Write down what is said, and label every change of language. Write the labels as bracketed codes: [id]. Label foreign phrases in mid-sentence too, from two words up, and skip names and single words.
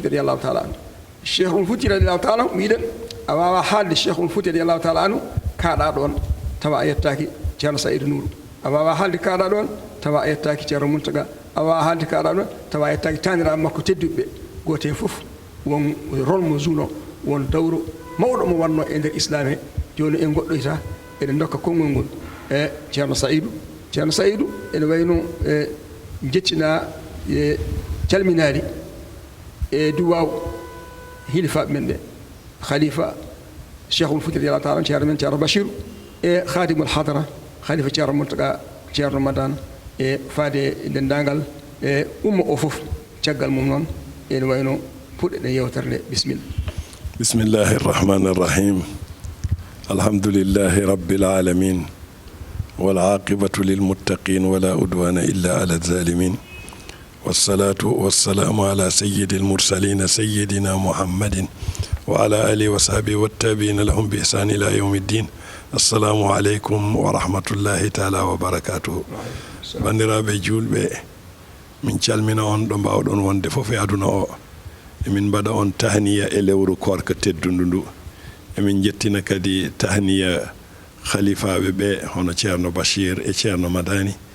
[ar] رضي الله تعالى عنه [ff] Cheikh Oumar Foutiyou [ar] رضي الله تعالى عنه [ff] miɗen a wawa haalde Cheikh Oumar Foutiyou [ar] رضي الله تعالى عنه [ff] kaaɗa ɗon tawa a yettaki Ceerno Saïdou Nourou a wawa haalde kaaɗa ɗon tawa a yettaki Ceerno Muntaka a wawa haalde kaaɗa ɗon tawa a yettaki taniraɓe makko tedduɓe gote fof won rôle mo juno won dawro mawɗo mo wanno e nder islam he joni en goɗɗoyta eɗen dokka konngol ngol e Ceerno Saïdou ene wayno jettina e calminaari e duwaw hilifaɓe men ɓe khalifa cheikhul fouti [ar] رضي الله تعالى [ff] ceerno men ceerno bachiru e khadimul hadara khalifa ceerno montaka ceerno ramadan e faade dendagal e umma o fof caggal mum noon ene wayno puɗɗeɗen yewtere nde bisimilla [ar] بسم الله الرحمن الرحيم الحمد لله رب العالمين والعاقبة للمتقين ولا أدوان إلا على الظالمين والصلاة والسلام على سيد المرسلين سيدنا محمد وعلى آله وصحبه والتابعين لهم بإحسان إلى يوم الدين السلام عليكم ورحمة الله تعالى وبركاته [ff] bandiraɓe julɓe min calmina on ɗo mbawɗon wonde fof e aduna o emin mbaɗa on tahniya e lewru korka teddundu ndu emin jettina kadi tahniya khalifaɓe ɓe hono ceerno bachir e ceerno madani